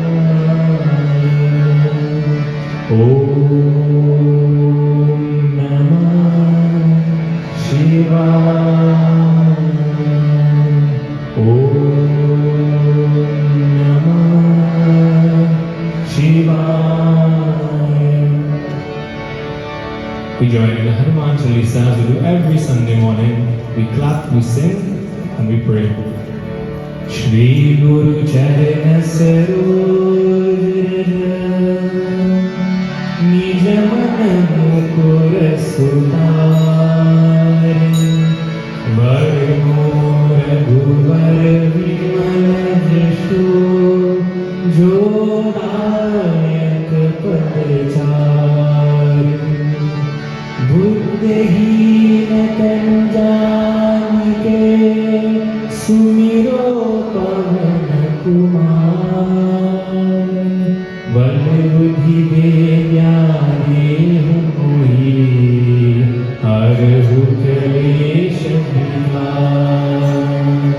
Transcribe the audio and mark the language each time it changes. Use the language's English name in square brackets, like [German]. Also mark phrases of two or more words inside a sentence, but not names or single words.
[Sanskrit] ॐ नमः शिवाय। ॐ नमः शिवाय। [English] We join in the Hanuman Chalisa as we do every Sunday morning. We clap, we sing, and we pray. [Awadhi] श्री गुरु चरण सरोज निज मन मुकुर सुधारे वर मोर गुवर विमल जशु जोदायक पदचारी बुद्धहीन तन जान के सुमिरो पवन कुमार बल बुद्धि विद्या देहु मोहि हरहु क्लेश विकार।